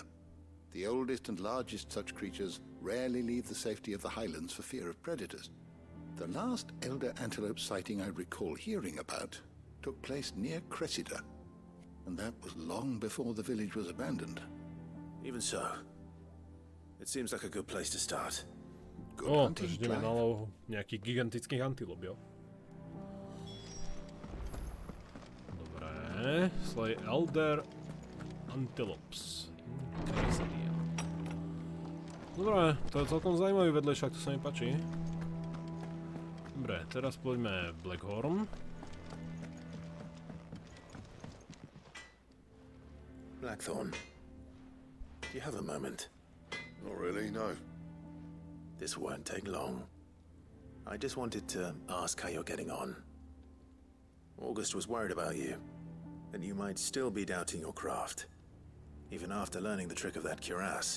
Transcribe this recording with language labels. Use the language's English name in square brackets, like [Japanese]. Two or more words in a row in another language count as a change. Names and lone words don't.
[English] The oldest and largest such creatures rarely leave the safety of the highlands for fear of predators. The last elder antelope sighting I recall hearing about took place near Cressida, and that was long before the village was abandoned. Even so, it seems like a good place to start. [Slovak] Takže ideme na lov nejakých gigantických antilop, jo? Dobre, [English] slay elder antelopes. [Slovak] Dobre, to je celkom zaujímavý vedlejšak, to sa mi páči. Dobre, teraz poďme Blackhorn. [English] Blackthorn, do you have a moment? Not really, no. This won't take long. I just wanted to ask how you're getting on. August was worried about you, and you might still be doubting your craft, even after learning the trick of that cuirass.